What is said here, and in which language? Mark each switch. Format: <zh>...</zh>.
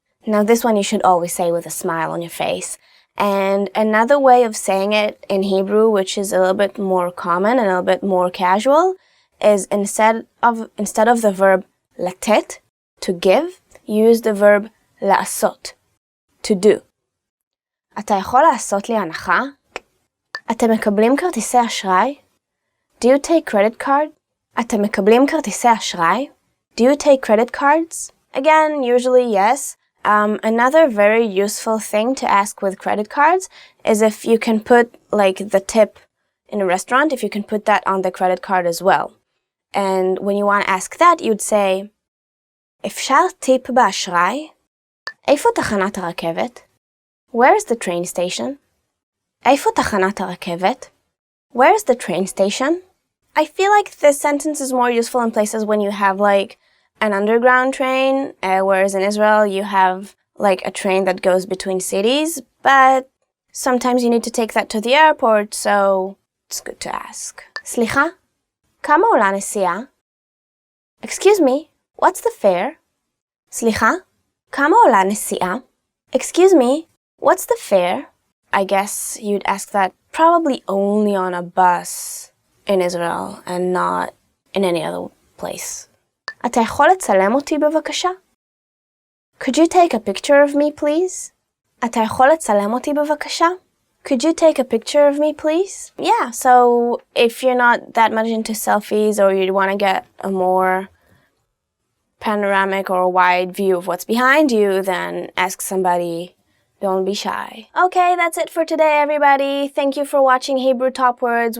<en>Now this one you should always say with a smile on your face. And another way of saying it in Hebrew, which is a little bit more common and a little bit more casual, is instead of the verb לתת, to give, use the verb לעשות, to do.</en> <he>אתה יכול לעשות לי הנחה? אתם מקבלים כרטיסי אשראי?</he> <en>Do you take credit card?</en> <he>אתם מקבלים כרטיסי אשראי?</he> <en>Do you take credit cards? Again, usually yes. Another very useful thing to ask with credit cards is if you can put like the tip in a restaurant, if you can put that on the credit card as well. And when you want to ask that, you'd say,</en> <he>אפשר טיפ באשראי? איפה תחנת הרכבת?</he> <en>Where's the train station?</en> <he>איפה תחנת הרכבת?</he> <en>Where's the train station? I feel like this sentence is more useful in places when you have like an underground train, whereas in Israel you have like a train that goes between cities, but sometimes you need to take that to the airport, so it's good to ask.</en> <he>סליחה? כמה עולה נסיעה?</he> <en>Excuse me, what's the fare?</en> <he>סליחה? כמה עולה נסיעה?</he> <en>Excuse me, what's the fare? I guess you'd ask that probably only on a bus in Israel and not in any other place.</en> <he>אתה יכול לצלם אותי בבקשה?</he> <en>Could you take a picture of me, please?</en> <he>אתה יכול לצלם אותי בבקשה?</he> <en>Could you take a picture of me, please? Yeah, so if you're not that much into selfies or you want to get a more panoramic or a wide view of what's behind you, then ask somebody. Don't be shy. Okay, that's it for today, everybody. Thank you for watching Hebrew Top Words.</en>